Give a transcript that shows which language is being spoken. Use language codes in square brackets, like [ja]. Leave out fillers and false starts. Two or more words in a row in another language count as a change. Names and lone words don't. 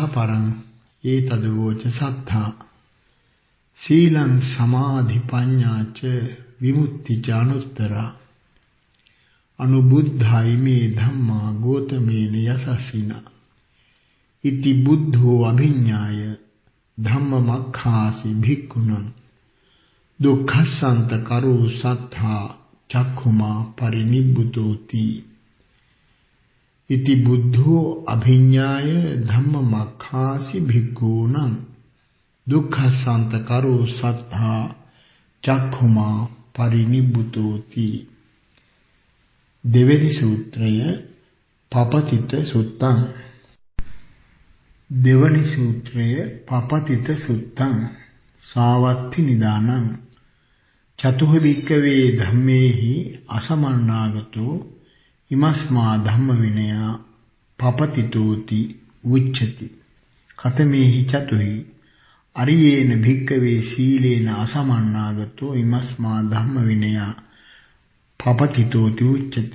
[pi] පරං ඒතද වෝච සත්තා සීලං සමාධි පඤ්ඤාච විමුක්ති ඥානෝත්තරා අනුබුද්ධයි මේ ධම්මා ගෝතමේන යසස්සිනා ඉති බුද්ධෝ අභිඤ්ඤාය ධම්මමක්ඛාසි භික්ඛුනං දුක්ඛසන්ත කරෝ සත්තා චක්ඛුමා පරිනිබ්බුතෝති. ඉති බුද්ධෝ අභිඤ්ඤාය ධම්මමක්ඛාසි භික්ඛූනං දුක්ඛසන්ත කරෝ සත්තා චක්ඛුමා පරිනිබ්බුතෝති. [si] දෙවෙනි සූත්‍රය පපතිත සුත්තං. දෙවනි සූත්‍රය පපතිත සුත්තං. [pi] සාවත්ති නිදානං චතුහ භික්ඛවේ ධම්මේහි අසමන්නාගතෝ ඉමස්මා ධම්ම විනයා පපතිතෝති උච්චති. කතමේහි චතුහි අරියේන භික්ඛවේ සීලේන අසමන්නාගතෝ ඉමස්මා ධම්ම විනයා පපතිතෝති උච්චති.